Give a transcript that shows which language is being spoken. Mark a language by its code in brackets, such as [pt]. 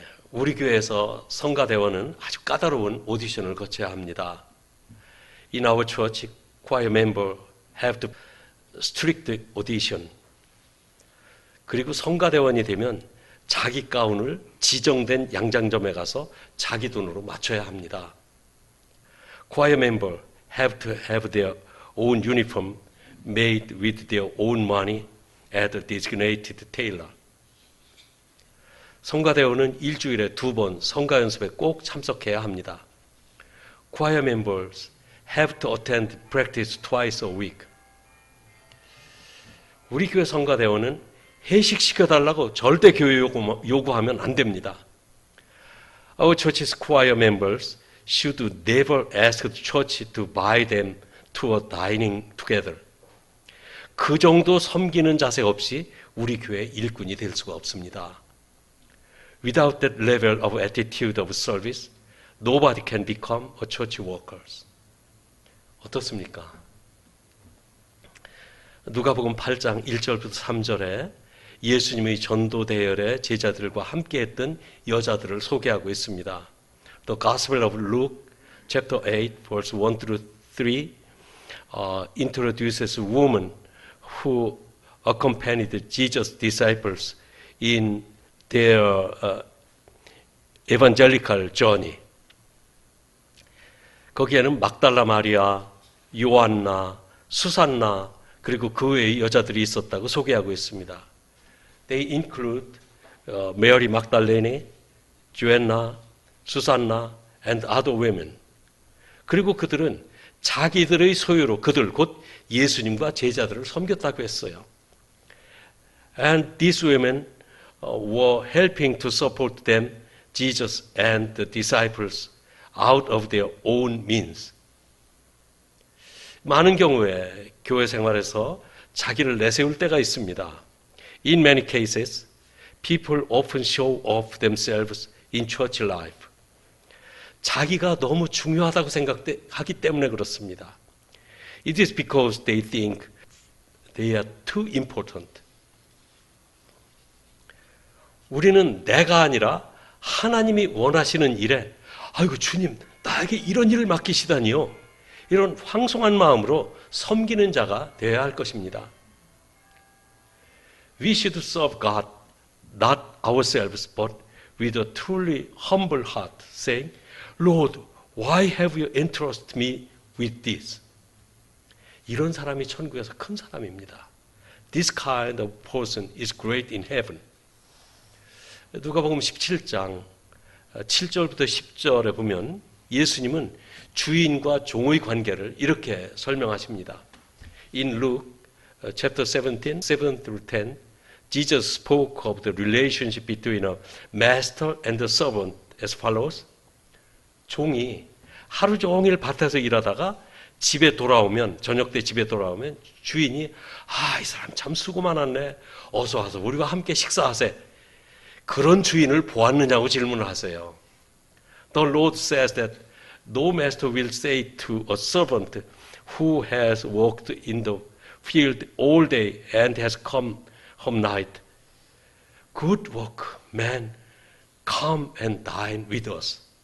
[ko] 우리 교회에서 성가대원은 아주 까다로운 오디션을 거쳐야 합니다. [en] In our church, choir member have to strict audition. [ko] 그리고 성가대원이 되면 자기 가운을 지정된 양장점에 가서 자기 돈으로 맞춰야 합니다. [en] Choir member have to have their own uniform made with their own money at a designated tailor. [ko] 성가대원은 일주일에 2번 성가 연습에 꼭 참석해야 합니다. [en] Choir members have to attend practice twice a week. [ko] 우리 교회 성가대원은 회식 시켜달라고 절대 교회 요구하면 안 됩니다. [en] Our church's choir members should never ask the church to buy them to a dining together. [ko] 그 정도 섬기는 자세 없이 우리 교회 일꾼이 될 수가 없습니다. [en] Without that level of attitude of service, nobody can become a church worker. [ko] 어떻습니까? 누가복음 8장 1절부터 3절에 예수님의 전도 대열에 제자들과 함께했던 여자들을 소개하고 있습니다. [en] The Gospel of Luke, chapter 8, verse 1 through 3, introduces women who accompanied Jesus' disciples in their evangelical journey. [ko] 거기에는 막달라 마리아, 요한나, 수산나, 그리고 그 외의 여자들이 있었다고 소개하고 있습니다. [en] They include Mary Magdalene, Joanna, Susanna, and other women. [ko] 그리고 그들은 자기들의 소유로 그들 곧 예수님과 제자들을 섬겼다고 했어요. [en] And these women were helping to support them, Jesus and the disciples, out of their own means. [ko] 많은 경우에 교회 생활에서 자기를 내세울 때가 있습니다. [en] In many cases, people often show off themselves in church life. [ko] 자기가 너무 중요하다고 생각하기 때문에 그렇습니다. [en] It is because they think they are too important. [ko] 우리는 내가 아니라 하나님이 원하시는 일에 아이고 주님 나에게 이런 일을 맡기시다니요. 이런 황송한 마음으로 섬기는 자가 되어야 할 것입니다. [en] We should serve God, not ourselves, but with a truly humble heart, saying, Lord, why have you entrusted me with this? [ko] 이런 사람이 천국에서 큰 사람입니다. [en] This kind of person is great in heaven. [ko] 누가복음 17장 7절부터 10절에 보면 예수님은 주인과 종의 관계를 이렇게 설명하십니다. [en] In Luke chapter 17, 7 through 10, Jesus spoke of the relationship between a master and a servant as follows. [ko] 종이 하루 종일 밭에서 일하다가 집에 돌아오면, 저녁 때 집에 돌아오면 주인이 이 사람 참 수고 많았네. 어서 와서 우리와 함께 식사하세. 그런 주인을 보았느냐고 질문을 하세요. [en] The Lord says that no master will say to a servant who has worked in the field all day and has come home night, good work, man, come and dine with us.